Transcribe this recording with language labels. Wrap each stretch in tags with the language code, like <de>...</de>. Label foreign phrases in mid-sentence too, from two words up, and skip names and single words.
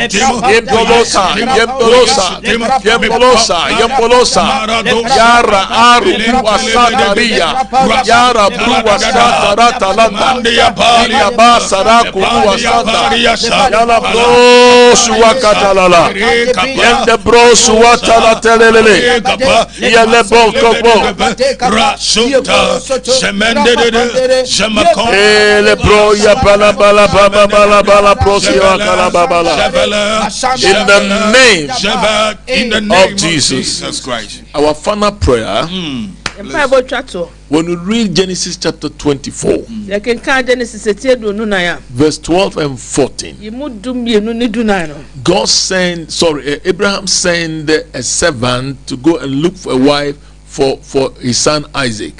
<en>Yempolosa Yara Aru Wasataria Yara Buwasatatalanda Yabasara Kuwasata Yalabro Suwakatalala Yende Bro Suwatala Telele Yalebo Kobo Ele Bro Yapala Bala Baba Bala Bala Prosio Kalabala. In the name of Jesus Christ. Our final prayer. When we read Genesis chapter 24, verse 12 and 14, Abraham sent a servant to go and look for a wife for his son Isaac.</en>